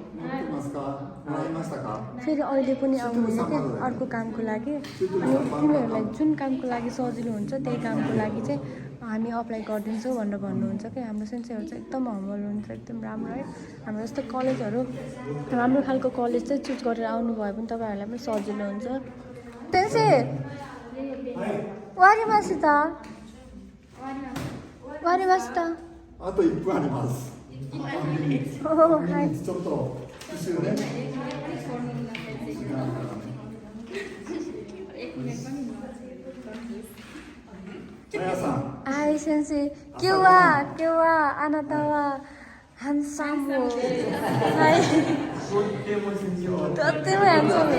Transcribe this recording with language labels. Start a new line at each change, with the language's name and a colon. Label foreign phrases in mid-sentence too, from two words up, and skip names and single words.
Nepali: फेरि अहिले पनि आउनुहुन्छ क्या अर्को कामको लागि अनि तिमीहरूलाई जुन कामको लागि सजिलो हुन्छ त्यही कामको लागि चाहिँ हामी अप्लाई गरिदिन्छौँ भनेर भन्नुहुन्छ क्या हाम्रो सेन्सेहरू चाहिँ एकदम हम्बल हुन्छ एकदम राम्रो है हाम्रो जस्तो कलेजहरू राम्रो खालको कलेज चाहिँ चुज गरेर आउनुभयो भने तपाईँहरूलाई पनि सजिलो हुन्छ
Japanese: 先生わかりましたわかりましたあと1分あります。はいちょっと後ろね。あやさん。はい先生今日はあなたはハンサムはいとってもハンサム